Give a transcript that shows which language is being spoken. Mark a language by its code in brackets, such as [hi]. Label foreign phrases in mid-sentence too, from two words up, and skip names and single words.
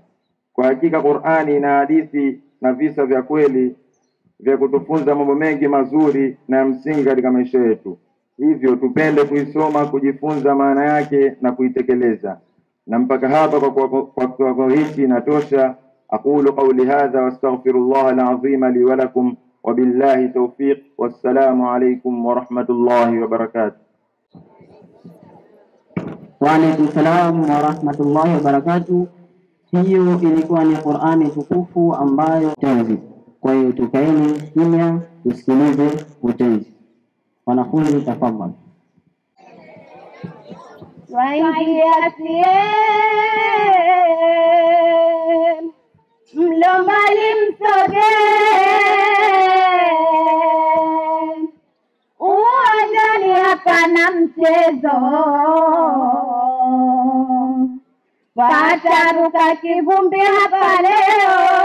[sw] Kwa hakika Qur'ani na hadithi na visa vya kweli vya kutufunza mambo mengi mazuri na msingi katika maisha yetu. Hivyo tupende kuisoma, kujifunza maana yake na kuitekeleza. Na mpaka hapa kwa hiki inatosha. [ar] أقول قولي هذا وأستغفر الله العظيم لي ولكم وبالله التوفيق. والسلام عليكم ورحمة الله وبركاته. وعليكم السلام ورحمة الله وبركاته. [sw] Hiyo ilikuwa ni Qur'ani tukufu ambayo tenzi. Kwa hiyo tukaeni kimya tusikilize utenzi. Wanafunzi tafadhali. Waingia siem mlombali msoge uwanjani hapana mchezo, wataruka kivumbi hapa leo